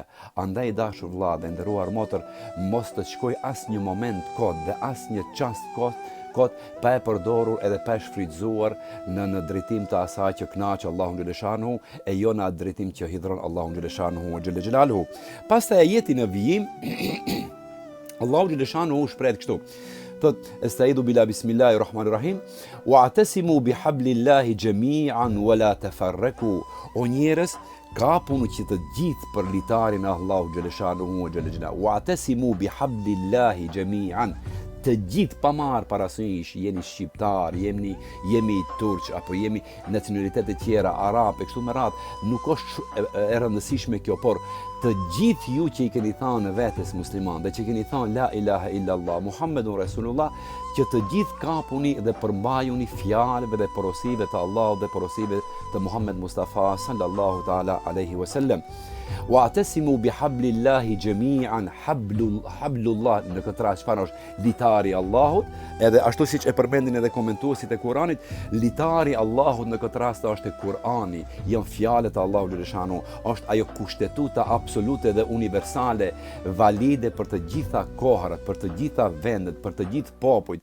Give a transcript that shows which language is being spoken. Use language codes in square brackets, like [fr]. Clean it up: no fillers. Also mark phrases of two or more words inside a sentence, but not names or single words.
[sq] Andaj dashur vëlla dhe nderuar motër, mos të shkoj asnjë moment kot dhe asnjë çast kot pa e përdorur edhe pa e shfrytzuar në drejtim të asaj që kënaq Allahu xhaleshanu e jo në atë drejtim që hidhron Allahu [ar] جل شأنه جل جلاله. [sq] Pastaj ajeti në vijim Allahu xhaleshanu shpreh kështu. [ar] Thot: "أستعيذ بالله بسم الله الرحمن الرحيم، واعتصموا بحبل الله جميعا ولا تفرقوا." [sq] O njerëz, kapuni që të gjithë për litarin e Allahu [ar] جل شأنه جل جلاله. واعتصموا بحبل الله جميعا. [sq] Të gjithë pa marrë parasysh, jeni shqiptar, jemi turq, apo jemi nacionalitete tjera, arab, e kështu me radhë, nuk është e rëndësishme kjo, por të gjithë ju që i keni thënë vetes musliman dhe që keni thënë [ar] لا إله إلا الله محمد رسول الله, [sq] që të gjithë kapuni dhe përmbajuni fjalëve dhe porosive të Allahut dhe porosive të Muhammed Mustafa [ar] صلى الله تعالى عليه وسلم. واعتصموا بحبل الله جميعا, [sq] hablullah në këtë rast çfarë është? Litari i Allahut, edhe ashtu siç e përmendin edhe komentuesit e Kuranit, litari i Allahut në këtë rast është Kurani, janë fjalët e Allahut xhaleshanu, është ajo kushtetuta absolute dhe universale, valide për të gjitha kohrat, për të gjitha vendet, për të gjithë popujt.